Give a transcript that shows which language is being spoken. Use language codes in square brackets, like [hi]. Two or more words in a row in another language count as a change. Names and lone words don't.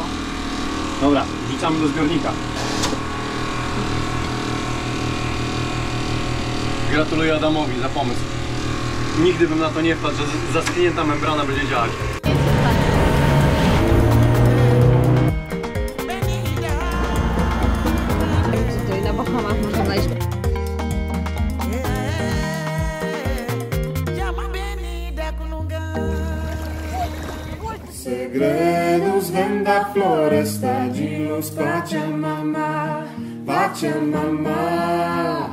[pl] Dobra, wrzucamy do zbiornika. Gratuluję Adamowi za pomysł. Nigdy bym na to nie wpadł, że zaschnięta membrana będzie działać. Tutaj na Bahamach można znaleźć. [pt] Segredos vêm da floresta de luz Pachamama, Pachamama.